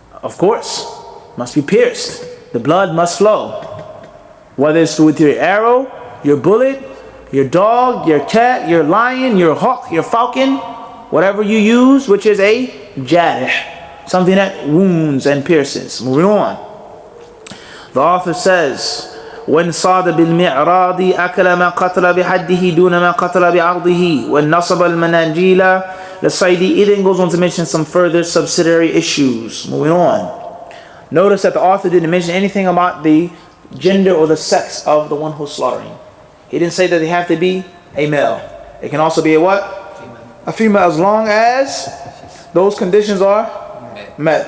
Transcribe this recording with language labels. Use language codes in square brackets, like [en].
[en] Of course. Must be pierced. The blood must flow. Whether it's with your arrow, your bullet, your dog, your cat, your lion, your hawk, your falcon, whatever you use, which is a jarih, something that wounds and pierces. Moving on. The author says, when [ar] صاد بالمعراض أكل ما قتل بحده دون ما قتل بعرضه [en] when [ar] نصب المناجيل للصيد. [en] It then goes on to mention some further subsidiary issues. Moving on. Notice that the author didn't mention anything about the gender or the sex of the one who's slaughtering. He didn't say that they have to be a male. It can also be a what? A female, as long as those conditions are met.